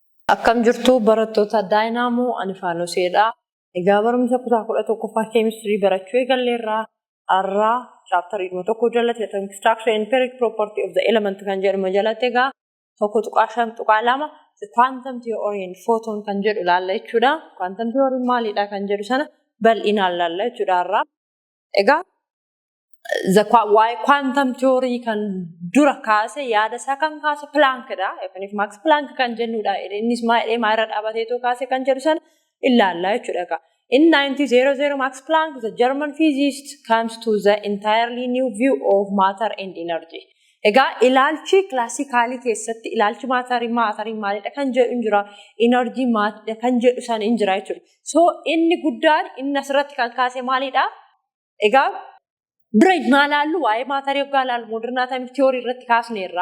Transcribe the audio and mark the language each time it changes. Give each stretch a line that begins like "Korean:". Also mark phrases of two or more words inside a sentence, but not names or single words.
Oromo: Akkam jirtu barattoota Daayinaamoo Anifaanosedha. Egaa barumsa kutaa 11ffaa keemistirii barachuu eegalleerraa har'aa chaaptarii tokko jalatti
English: atomic structure and periodic property of the element
Oromo: kan jedhamu jalatti egaa tokko tuqaa 5 tuqaa 2
English: the quantum theory and photon
Oromo: kan jedhu ilaalla jechuudha.
English: Quantum theory
Oromo: maalidha kan jedhu sana bal'inaan ilaalla jechuudha har'aa. Egaa
English: why quantum theory
Oromo: kan dura kaase yaada isaa kan kaase Planckdha. Yookiin Max Planck kan jennudha. Innis maayirra dhaabateetoo kaase kan jedhu sana ilaalla jechuudha.
English: In 1900, Max Planck, the German physicist, comes to the entirely new view of matter and energy.
Oromo: Egaa ilaalchi klaasikaalii keessatti ilaalchi maatarii maalidha kan jedhu injira, energy maalidha kan jedhu sana injira jechuudha. So inni guddaan inni asirratti kan kaase maalidha? Egaa dura maalaallu waa'ee maatarii yookaan ilaalu
English: modern atomic theory
Oromo: irratti kaasneerra.